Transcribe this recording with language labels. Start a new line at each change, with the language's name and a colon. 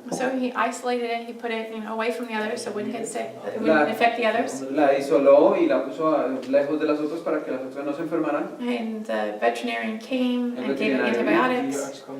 English: So he isolated it, he put it away from the others so it wouldn't get sick, it wouldn't affect the others.
Spanish: La isoló y la puso lejos de las otras para que las otras no se enfermaran.
English: And the veterinarian came and gave it antibiotics.